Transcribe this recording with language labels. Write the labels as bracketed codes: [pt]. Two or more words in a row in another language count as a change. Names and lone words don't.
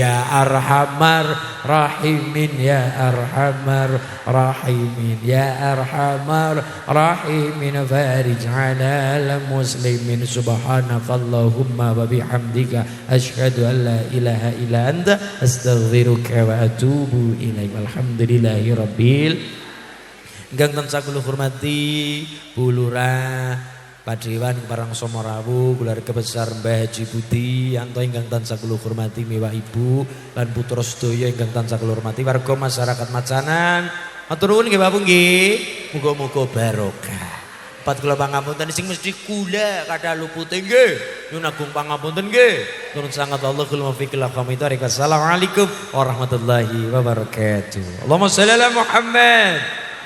[ar] يا أرحم الراحمين يا أرحم الراحمين يا أرحم الراحمين فارج على المسلمين. سبحانك اللهم وبحمدك أشهد أن لا إله إلا أنت أستغفرك وأتوب إليك. الحمدلله rabbil. [jv] Ingkang tansah kula hormati Bu Lurah Padewan Parang Somorawu, keluarga besar Mbah Haji Budi Yanto ingkang tansah kula hormati miwah Ibu lan putra sedaya ingkang tansah kula hormati warga masyarakat Macanan. Matur nuwun nggih Bapak nggih. Muga-muga barokah. Pat kula pangapunten sing mesti kula kathah lupute nggih. Nyuwun agung pangapunten nggih. [id] Turun sangat [ar] الله الموفق إلى أقوم الطريق. السلام عليكم ورحمة الله وبركاته. اللهم صل على محمد.